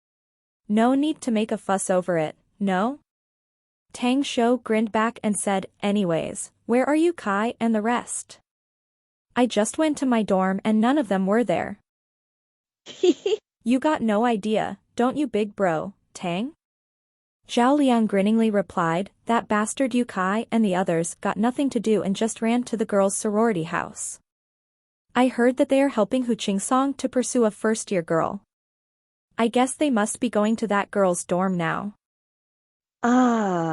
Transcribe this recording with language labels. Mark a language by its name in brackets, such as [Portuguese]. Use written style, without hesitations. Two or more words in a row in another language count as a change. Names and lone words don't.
[English] No need to make a fuss over it, no?" Tang Xiu grinned back and said, "Anyways, where are you Kai and the rest? I just went to my dorm and none of them were there." "You got no idea, don't you big bro, Tang?" Zhao Liang grinningly replied, "That bastard Yu Kai and the others got nothing to do and just ran to the girls' sorority house. I heard that they are helping Hu Qingsong to pursue a first-year girl. I guess they must be going to that girl's dorm now."